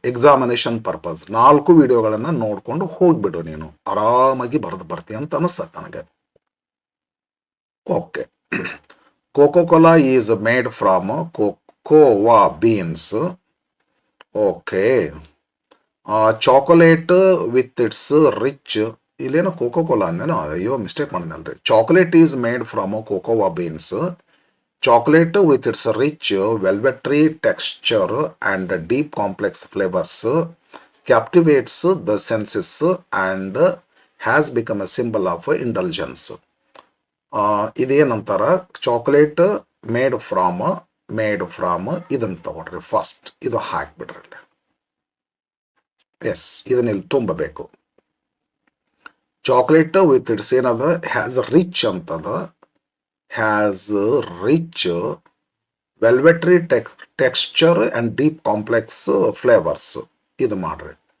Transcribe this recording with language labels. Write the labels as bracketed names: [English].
[Kannada] Examination purpose 4 ವಿಡಿಯೋಗಳನ್ನು ನೋಡ್ಕೊಂಡು ಹೋಗ್ಬಿಡು, ನೀನು ಆರಾಮಾಗಿ ಬರೆದು ಬರ್ತೀಯ ಅಂತ ಅನಿಸ್ತದೆ ನನಗೆ. Okay. [English] Coca Cola is made from cocoa beans. Okay. Chocolate with its rich, [Kannada] ಇಲ್ಲೇನೋ ಕೋಕೋ ಕೋಲಾ ಅಂದೇನೋ, ಅಯ್ಯೋ mistake ಮಾಡಿದ್ನಲ್ರಿ. [English] Chocolate is made from cocoa beans. Chocolate with its rich velvety texture and deep complex flavors captivates the senses and has become a symbol of indulgence. [Kannada] ಇದೇನಂತಾರ? [English] chocolate made from [Kannada] ಇದನ್ನು ತಗೊಳ್ರಿ first, ಇದು ಹಾಕ್ಬಿಡ್ರಿ. S, ಇದನ್ನ ಇಲ್ಲಿ ತುಂಬಬೇಕು. [English] chocolate with its [Kannada] ಏನದ? [English] Has rich ಅಂತದ, has rich velvety texture and deep complex flavours. [Kannada] ಇದು ಮಾಡ್ರಿ.